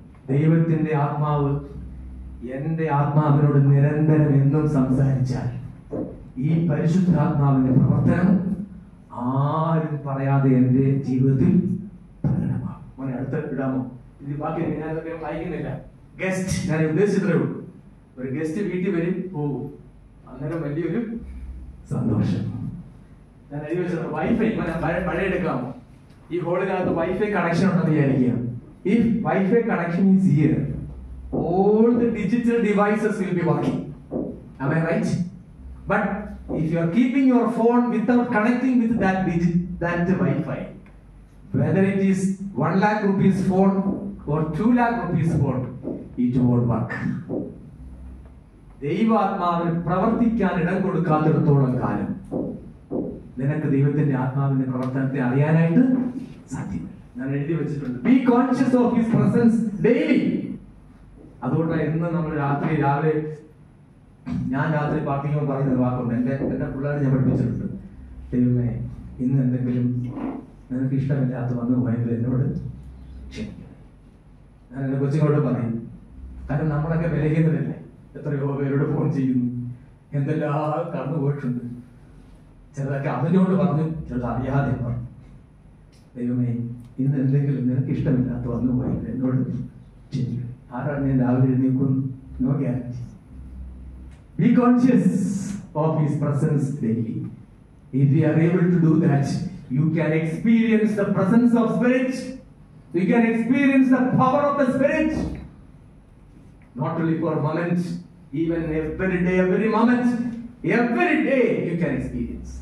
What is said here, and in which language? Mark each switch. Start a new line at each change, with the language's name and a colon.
Malayalam: ദൈവത്തിന്റെ ആത്മാവ് എന്റെ ആത്മാവിനോട് നിരന്തരം എന്നും സംസാരിച്ചാൽ ഈ പരിശുദ്ധാത്മാവിന്റെ പ്രവർത്തനം ആരും പറയാതെ എന്റെ ജീവിതത്തിൽ പ്രകടമാകും. മോനെ അടുത്ത ഇടാമോ? ഇത് ബാക്കി ഞാനൊക്കെ വായിക്കുന്നില്ല. ഗസ്റ്റ് ഞാൻ ഉദ്ദേശിച്ചതേ ഉള്ളൂ. ഒരു ഗസ്റ്റ് വീട്ടിൽ വരും, പോകും, അന്നേരം വലിയൊരു സന്തോഷം. ഞാൻ എഴുതി വെച്ചത് വൈഫൈ പഴയ എടുക്കാമോ? ഈ ഹോളിനകത്ത് വൈഫൈ കണക്ഷൻ ഉണ്ടെന്ന് വിചാരിക്കുക.
English: If Wi-Fi connection is here, all the digital devices will be working. Am I right? But if you are keeping your phone without connecting with that Wi-Fi, whether it is 1 lakh rupees phone or 2 lakh rupees phone, it won't work.
Malayalam: ദൈവാത്മാവിന് പ്രവർത്തിക്കാൻ ഇടം കൊടുക്കാത്തിടത്തോളം കാലം നിനക്ക് ദൈവത്തിന്റെ ആത്മാവിന്റെ പ്രവർത്തനത്തെ അറിയാനായിട്ട് സാധ്യമല്ല. ഞാൻ എഴുതി വെച്ചിട്ടുണ്ട്,
English: Be conscious of his presence daily.
Malayalam: അതുകൊണ്ടാണ് ഇന്ന് നമ്മൾ രാവിലെ ഞാൻ രാത്രി പ്രാർത്ഥിക്കുമ്പോൾ പറയുന്ന വാക്കുണ്ട്. എന്റെ പിള്ളേരെ ഞാൻ പഠിപ്പിച്ചിട്ടുണ്ട്, ദൈവമേ ഇന്ന് എന്തെങ്കിലും നിനക്ക് ഇഷ്ടമില്ലാത്ത വന്നു പോയെങ്കിൽ എന്നോട് ക്ഷമിക്കണം. ഞാൻ എന്റെ കൊച്ചുങ്ങളോട് പറയും. കാരണം നമ്മളൊക്കെ ബലഹീനരല്ലേ, എത്രയോ പേരോട് ഫോൺ ചെയ്യുന്നു, എന്തെല്ലാം കടന്നു പോയിട്ടുണ്ട്. ചിലതൊക്കെ അതിനോട് പറഞ്ഞു, ചിലത് അറിയാതെ പറഞ്ഞു. ദൈവമേ ഇന്ന് എന്തെങ്കിലും നിനക്ക് ഇഷ്ടമില്ലാത്ത വന്നു പോയെങ്കിൽ എന്നോട് ക്ഷമിക്കണം. ആരാണ് ഞാൻ രാവിലെ എഴുന്നേക്കുന്നു?
English: No guarantee. Be conscious of his presence daily. If you are able to do that, you can experience the presence of Spirit. You can experience the power of the Spirit. Not only for a moment, even every day, every moment, every day you can experience.